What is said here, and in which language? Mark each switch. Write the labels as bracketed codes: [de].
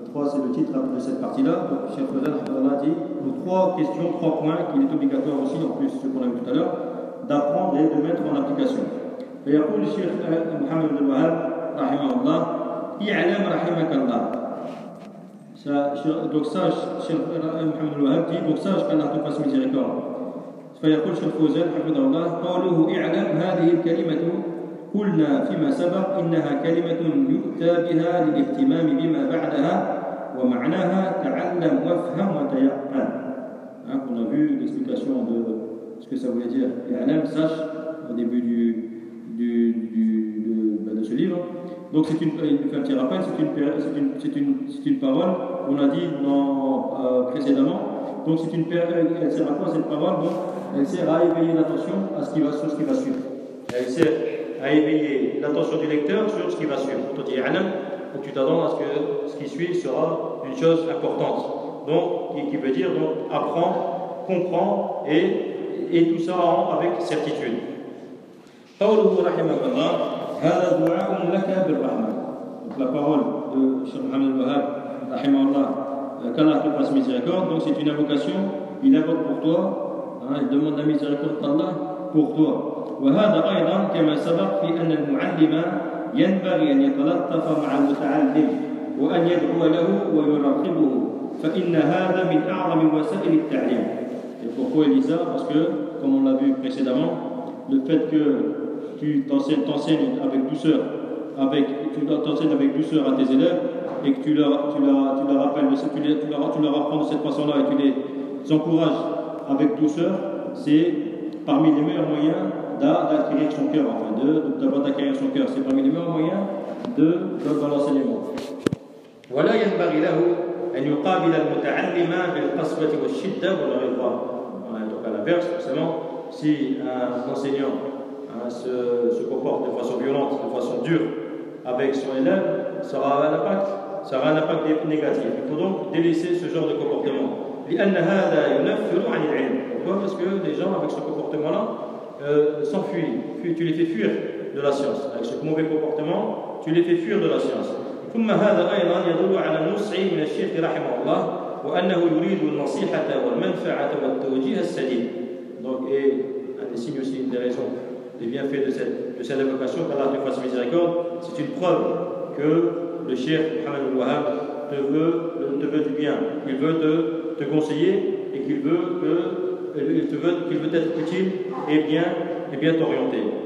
[fr] C'est le titre de cette partie-là. Donc, Cheikh Fawzan a dit nos trois questions, trois points qu'il est obligatoire aussi, en plus ce qu'on a vu tout à l'heure, d'apprendre et de mettre en application. Et à vous, Cheikh Mohamed Ibn Wahab, rahimahullah, [ar] i'alam rahimakallah. [fr] Donc, sache, Cheikh Mohamed Ibn Wahab dit donc, sache qu'Allah te fasse miséricorde. Et à vous, Cheikh Fawzan, rahimahullah, [ar] qu'allahu i'alam hadihi kalimatu. قلنا فيما سبق إنها كلمة يؤتى بها للاهتمام بما بعدها ومعناها تعلم وافهم وتيقن. [fr] On a vu l'explication de ce que ça voulait dire. [ar] إعلام [fr] ساش au début de ce livre. Donc c'est une un petit rappel, c'est une parole qu'on a dit précédemment. Donc c'est une parole, elle sert à quoi cette parole? Donc elle sert à éveiller l'attention à ce qui va sur ce qui va suivre. Elle sert à éveiller l'attention du lecteur sur ce qui va suivre. Quand on dit Anam, donc tu t'attends à ce que ce qui suit sera une chose importante. Donc, qui veut dire donc, apprends, comprends et tout ça avec certitude. [ar] Qawluhu rahimahullah, hadha du'a'un laka bil rahmah. [fr] Donc, la parole de Cheikh Mohamed Ibn Wahab, rahimahullah, qu'Allah te fasse miséricorde, donc c'est une invocation, il invoque pour toi, hein, il demande la miséricorde d'Allah pour toi. [ar] وهذا أيضا كما سبق في أن المعلم ينبغي أن يتلطف مع المتعلم وأن يدعو له ويراقبه فإن هذا من أعظم وسائل التعليم. [fr] Pourquoi il dit ça? Parce que, comme on l'a vu précédemment, le fait que tu t'enseignes avec douceur, à tes élèves et que tu leur apprends de cette façon-là et tu les encourages avec douceur, c'est parmi les meilleurs moyens d'acquérir son cœur, enfin, d'avoir d'acquérir son cœur. C'est parmi les meilleurs moyens de l'enseignement. [ar] وَلَا يَنْبَغِي لَهُ أَنْ يُقَابِلَ الْمُتَعَلِّمَ بِالْقَسْوَةِ وَالشِّدَّةِ وَالْغِضَى. [fr] Donc à l'inverse, forcément, si un enseignant se comporte de façon violente, de façon dure avec son élève, ça aura un impact négatif. Il faut donc délaisser ce genre de comportement. [ar] لِأَنَّ هَذَا يُنَفِّرُ عَنِ الْعِلْمِ. [fr] Pourquoi? Parce que les gens, avec ce comportement-là, s'enfuient, tu les fais fuir de la science. Avec ce mauvais comportement, tu les fais fuir de la science. [ar] ثم هذا أيضا يدل على نصع من الشيخ رحمه الله وأنه يريد النصيحة والمنفعة والتوجيه السديد. [fr] Donc, et un des signes aussi, une des raisons des bienfaits de cette invocation, qu'Allah te fasse miséricorde, c'est une preuve que le Cheikh Mohamed Ibn Wahab te veut du bien, il veut te conseiller et qu'il veut que. Il veut être utile et bien orienté.